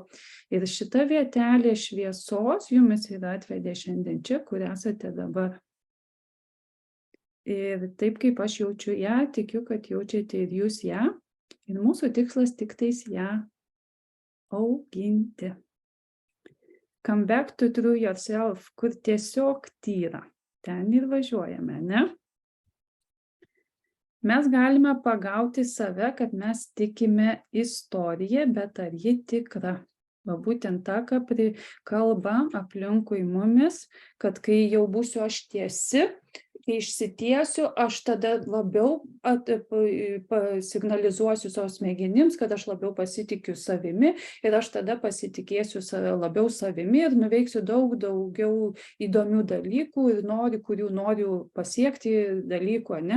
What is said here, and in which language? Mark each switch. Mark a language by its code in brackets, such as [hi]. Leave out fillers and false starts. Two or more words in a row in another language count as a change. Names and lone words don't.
[lt] Ir šita vietelė šviesos jumis yra atvedė šiandien čia, kur esate dabar. Ir taip kaip aš jaučiu ją, tikiu, kad jaučiate ir jūs ją. Ir mūsų tikslas tik tais ją auginti. [en] Come back to true yourself, [lt] kur tiesiog tyra. Ten ir važiuojame, ne? Mes galime pagauti save, kad mes tikime istoriją, bet ar ji tikra? Va būtent ta, ką kalba aplinkui mumis, kad kai jau būsiu aš tiesi, kai išsitiesiu, aš tada labiau signalizuosiu savo smegenims, kad aš labiau pasitikiu savimi ir aš tada pasitikėsiu labiau savimi ir nuveiksiu daug daugiau įdomių dalykų ir kurių noriu pasiekti dalykų, ne?